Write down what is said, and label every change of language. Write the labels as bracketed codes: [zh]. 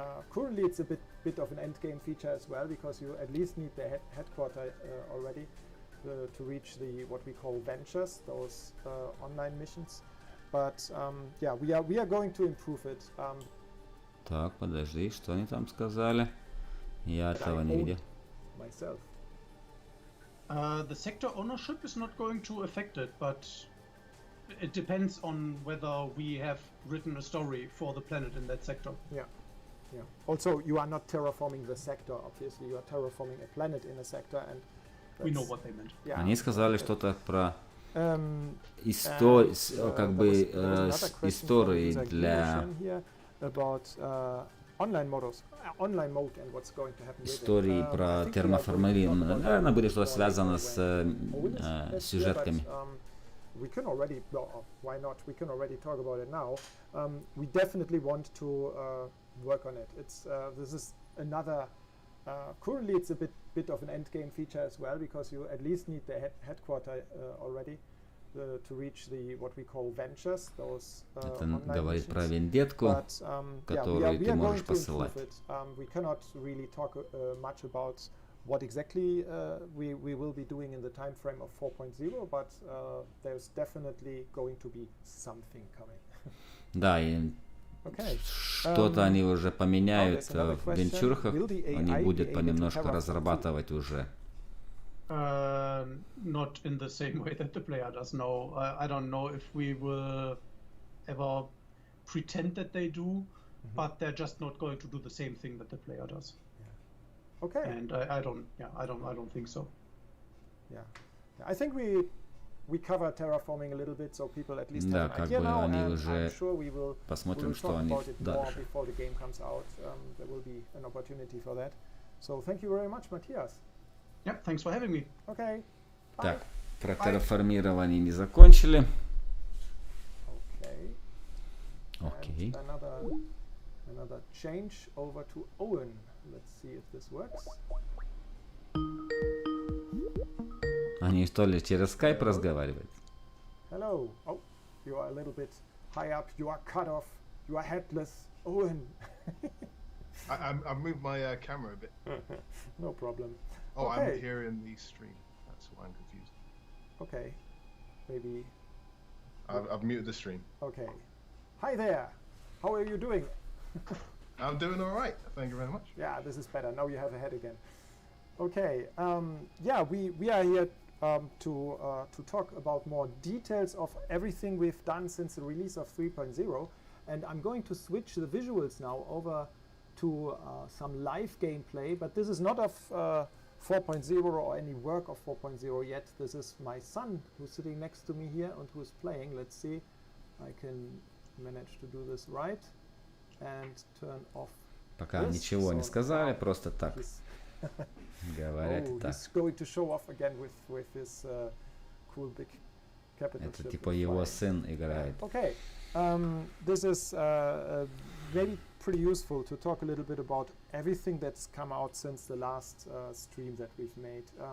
[en] Currently it's a bit of an end game feature as well, because you at least need the headquarter already to reach the what we call ventures, those online missions. But yeah, we are going to improve it. [ru] Так, подожди, что они там сказали? Я этого не видел. [en] Myself. The sector ownership is not going to affect it, but it depends on whether we have written a story for the planet in that sector. Yeah. Yeah. Also, you are not terraforming the sector. Obviously, you are terraforming a planet in a sector, and we know what they meant. Yeah. [ru] Они сказали что-то про как бы истории для истории про терраформирование. Наверное, будет что-то связано с сюжетками. [en] We can already, well, why not? We can already talk about it now. We definitely want to work on it. It's this is another. Currently, it's a bit of an end game feature as well, because you at least need the headquarter already to reach the what we call ventures. Those [ru] Это говорит про вендетку, которую ты можешь посылать. [en] We cannot really talk much about what exactly we will be doing in the time frame of 4.0, but there's definitely going to be something coming. [ru] Да, и что-то они уже поменяют в венчурах, они будут понемножку разрабатывать уже. [en] Not in the same way that the player does. No, I don't know if we will ever pretend that they do, but they're just not going to do the same thing that the player does. Okay. And I don't think so. Yeah, I think we cover terraforming a little bit, so people at least have an idea now, and I'm sure we will talk about it more before the game comes out. There will be an opportunity for that. So thank you very much, Matthias. Yeah, thanks for having me. Okay. [ru] Так, про терраформирование не закончили. [en] Okay. Okay. Another change over to Owen. Let's see if this works. [ru] Они что ли через Skype разговаривают? [en] Hello. Oh, you are a little bit high up. You are cut off. You are headless. Owen. I moved my camera a bit. No problem. Oh, okay. I'm here in the stream. That's why I'm confused. Okay. Maybe. I've muted the stream. Okay. Hi there. How are you doing? I'm doing all right. Thank you very much. Yeah, this is better. Now you have a head again. Okay. Yeah, we are here to talk about more details of everything we've done since the release of 3.0, and I'm going to switch the visuals now over to some live gameplay. But this is not of 4.0 or any work of 4.0 yet. This is my son who's sitting next to me here and who's playing. Let's see. I can manage to do this right. And turn off. [ru] Пока ничего не сказали, просто так говорят и так. [en] He's going to show off again with his cool big capital. [ru] Это типа его сын играет. [en] Okay, this is maybe pretty useful to talk a little bit about everything that's come out since the last stream that we've made.